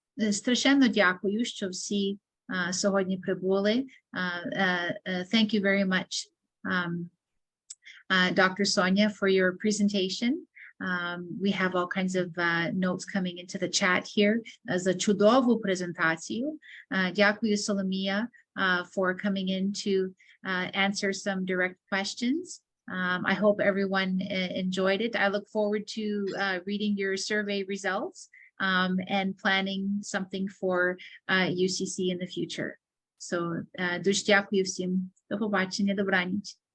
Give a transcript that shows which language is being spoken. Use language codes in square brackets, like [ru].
[uk] Страшенно дякую, що всі сьогодні прибули. [en] Thank you very much, Dr. Sonia, for your presentation. We have all kinds of notes coming into the chat here. [uk] За чудову презентацію. Дякую, [en] Solomia, for coming in to answer some direct questions. I hope everyone enjoyed it. I look forward to reading your survey results and planning something for UCC in the future. [uk] So, дуже дякую всім. До побачення, добраніч.